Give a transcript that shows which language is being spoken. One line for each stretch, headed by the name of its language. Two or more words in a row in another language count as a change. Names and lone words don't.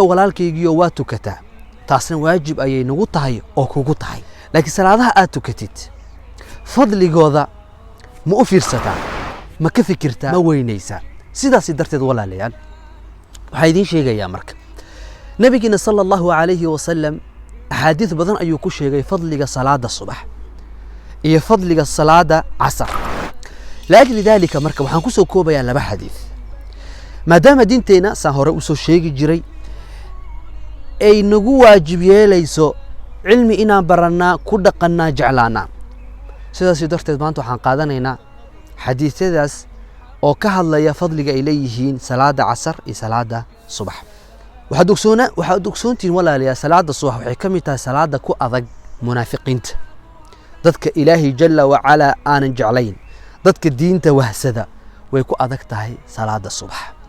Somali: walaalkaygiyo waa tukataa taasina waajib ayay nagu tahay oo kugu tahay laakiin salaadaha aad tukatid fadligooda ma u fiirsataa ma ka fikirtaa ma weynaysaa sidaas darteed walaalayaal waxaa idiin sheegayaa marka nabigeena
Arabic: صلى الله عليه وسلم
Somali: axaadiis badan ayuu ku sheegay fadliga salaada subax iyo fadliga salaada casar
Arabic: لأجل ذلك مركب
Somali: waxaan ku soo koobayaa laba xadiis maadaama diinteena san hore u soo sheegi jiray ay nagu waajib yeelayso cilmi inaan baranaa ku dhaqanaa jeclaana sidaas darteed maanta waxaan qaadanaynaa xadiisyadaas oo ka hadlaya fadliga ay leeyihiin salaada casar iyo salaada subax waxaad ogsoontiin walaalayaal salaada subax waxay ka mid tahay salaada ku adag munaafiqiinta dadka ilaahi
Arabic: جل وعلا
Somali: aanan jeclayn dadka diinta wahsada way ku adag tahay salaada subax